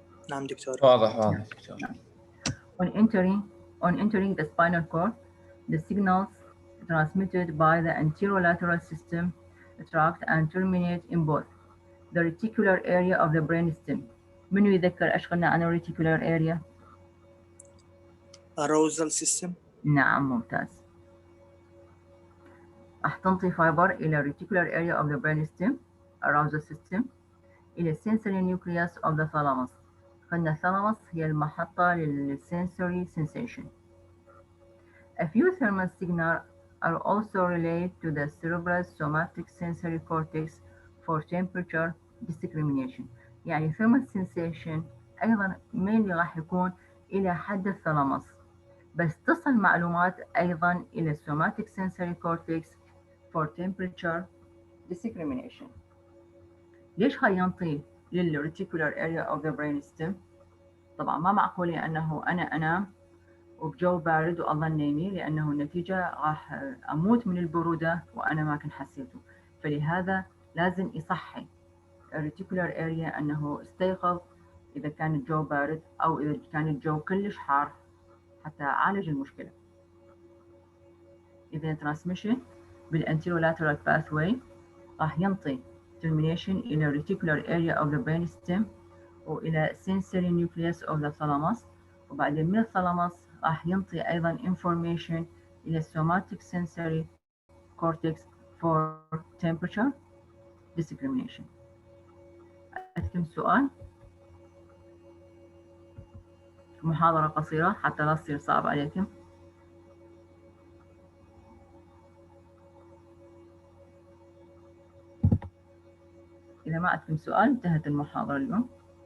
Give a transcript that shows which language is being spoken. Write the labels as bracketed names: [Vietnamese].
[Arabic] نعم دكتور. واضح دكتور. [English] On entering the spinal cord, the signals transmitted by the anterolateral system tract and terminate in both the reticular area of the brainstem. [Arabic] منو يذكر ايش قلنا عن [English] reticular area؟ arousal system. [Arabic] نعم ممتاز. راح تنطي فايبر إلى [English] reticular area of the brainstem arousal system [Arabic] إلى [English] sensory nucleus of the thalamus. [Arabic] قلنا الثالاموس هي المحطة لل [English] sensory sensation. A few thermal signals are also relayed to the cerebral somatic sensory cortex for temperature discrimination. [Arabic] يعني [English] thermal sensation [Arabic] أيضا mainly راح يكون إلى حد الثالاموس، بس تصل معلومات أيضا إلى [English] somatic sensory cortex for temperature discrimination. [Arabic] ليش هاي ينطي لل [English] reticular area of the brainstem؟ [Arabic] طبعا ما معقول أنه أنا أنام وبجو بارد وأظل نايمي، لأنه النتيجة راح أموت من البرودة وأنا ما كنت حسيته، فلهذا لازم يصحي الريتيكولار اريا أنه استيقظ إذا كان الجو بارد أو إذا كان الجو كلش حار حتى أعالج المشكلة. إذا transmission بالanterolateral pathway راح ينطي termination إلى [English] reticular area of the brainstem [Arabic] وإلى [English] sensory nucleus of the thalamus، [Arabic] وبعدين من الثالاموس راح ينطي أيضا information إلى [English] somatic sensory cortex for temperature discrimination. [Arabic] أكتم سؤال، محاضرة قصيرة حتى لا تصير صعب عليكم. إذا ما عندكم سؤال انتهت المحاضرة اليوم.